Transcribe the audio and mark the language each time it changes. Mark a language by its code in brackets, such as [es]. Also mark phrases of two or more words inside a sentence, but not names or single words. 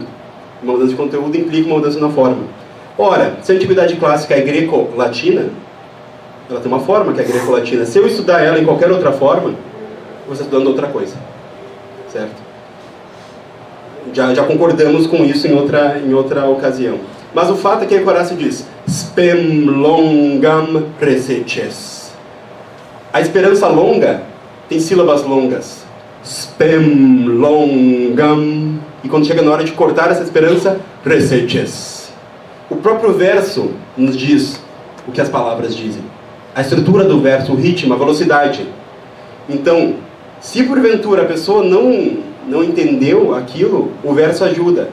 [pt] Uma mudança de conteúdo implica uma mudança na forma. Ora, se a antiguidade clássica é greco-latina, ela tem uma forma que é greco-latina. Se eu estudar ela em qualquer outra forma, eu vou estar estudando outra coisa. Certo? Já concordamos com isso em outra ocasião. Mas o fato é que Horácio diz [la] spem longam reseces. [pt] A esperança longa tem sílabas longas. [la] Spem longam. [pt] E quando chega na hora de cortar essa esperança, reseces. O próprio verso nos diz o que as palavras dizem. A estrutura do verso, o ritmo, a velocidade. Então, se porventura a pessoa não entendeu aquilo, o verso ajuda.